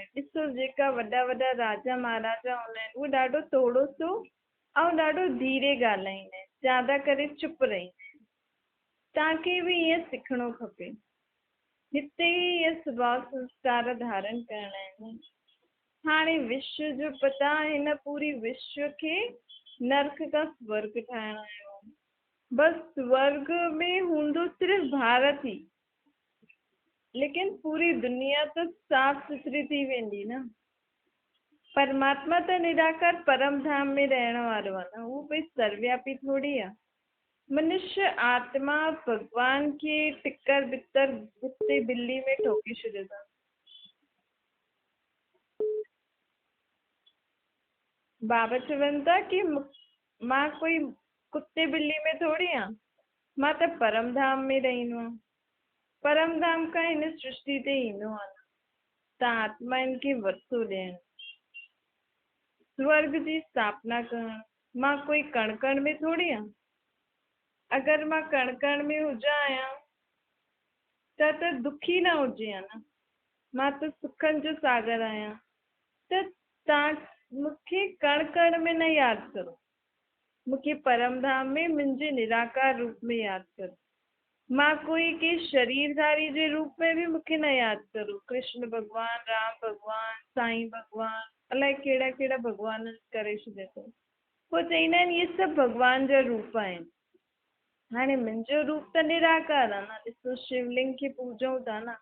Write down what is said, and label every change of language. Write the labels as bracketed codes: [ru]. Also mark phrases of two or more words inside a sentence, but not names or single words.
[sd] ॾिसो जेका वॾा वॾा राजा महाराजा हूंदा आहिनि उहे ॾाढो थोरो सो ऐं ॾाढो धीरे ॻाल्हाईंदा आहिनि। ज्यादा करे चुप रहींदा आहिनि। तव्हांखे बि ईअं सिखणो खपे। हिते ई इहे स्वभाव संस्कार धारण करणा आहिनि। हाणे विश्व जो पता हिन पूरी विश्व खे नर्क खां स्वर्ग ठाहिणो आयो। बसि स्वर्ग में हूंदो सिर्फ़ु भारत ई, लेकिन पूरी दुनिया त साफ़ सुथरी थी वेंदी न। परमात्मा त निराकार परम धाम में रहण वारो आहे न। उहो कोई सर्वव्यापी थोड़ी आहे। मनुष्य आत्मा भगवान खे टिकर बितर कुत्ते बिल्ली में ठोके छॾियो था। बाबा चवनि था कि मां कोई कुत्ते बिल्ली में थोड़ी आहियां। मां त परम धाम में रहंदो आहियां। परम धाम खां हिन सृष्टि ते ईंदो आहे त आत्माउनि खे वरितो ॾियण, स्वर्ग जी स्थापना करण। मां कोई कण कण में थोड़ी आहियां। अगरि मां कण कण में हुजां आहियां त दुखी न हुजे हा न। मां त सुखनि जो सागर आहियां। त तव्हां मूंखे कण कण में न यादि करो। मूंखे परम धाम में मुंहिंजे निराकार रूप में यादि करो। मां कोई के शरीरधारी जे रूप में बि मूंखे न यादि करो। कृष्ण भॻवान, राम भॻवान, साईं भॻवान, अलाए कहिड़ा कहिड़ा भॻवान करे छॾिया अथऊं। पोइ चवंदा आहिनि इहे सभु भॻवान जा रूप आहिनि। हाणे मुंहिंजो रूप त निराकार आहे न। ॾिसो शिवलिंग खे पूजूं था न।